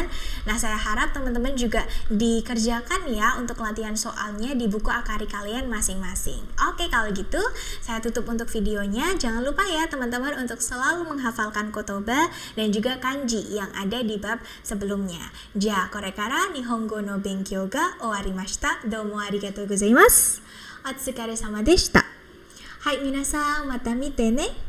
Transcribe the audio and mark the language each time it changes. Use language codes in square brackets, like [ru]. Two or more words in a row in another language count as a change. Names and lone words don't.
[id] Nah, saya harap teman-teman juga dikerjakan ya untuk latihan soalnya di buku akari kalian masing-masing. Oke, kalau gitu saya tutup untuk videonya. Jangan lupa ya teman-teman untuk selalu menghafalkan kotoba dan juga kanji yang ada di bab sebelumnya. [ja] じゃ、これから日本語の勉強が終わりました. どうもありがとうございます. お疲れ様でした。はい、皆さんまた見てね。